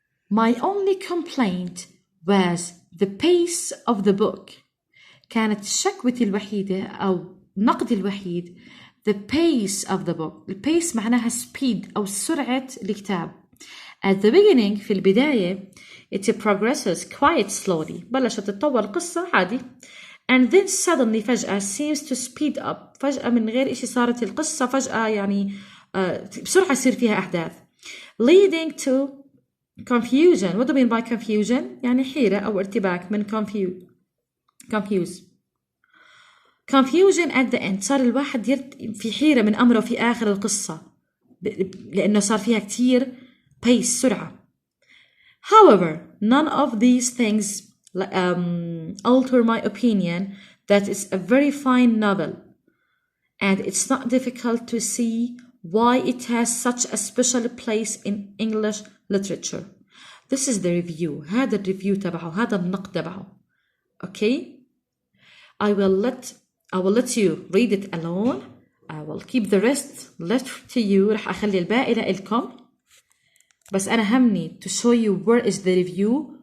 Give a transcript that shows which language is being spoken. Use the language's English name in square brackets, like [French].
[English] My only complaint was the pace of the book. [Arabic] كانت شكوتي الوحيدة أو نقدي الوحيد [English] the pace of the book. [Arabic] The pace معناها speed أو سرعة الكتاب. [English] At the beginning, [Arabic] في البداية, [English] it progresses quite slowly. [Arabic] بلشت تتطور القصة عادي. [English] And then suddenly فجأة seems to speed up. [Arabic] فجأة من غير إشي صارت القصة فجأة يعني بسرعة يصير فيها أحداث. [English] Leading to confusion. What do you mean by confusion? [Arabic] يعني حيرة أو ارتباك من confuse. [English] Confusion at the end. [Arabic] صار الواحد في حيرة من أمره في آخر القصة لأنه صار فيها كتير pace, سرعة. [English] However, none of these things alter my opinion that it's a very fine novel, and it's not difficult to see why it has such a special place in English literature. This is the review. [Arabic] هذا الريفيو تبعه, هذا النقد تبعه. [English] Okay? I will let you read it alone. I will keep the rest left to you. [Arabic] رح أخلي الباقي لإلكم. بس أنا همني [English] to show you where is the review.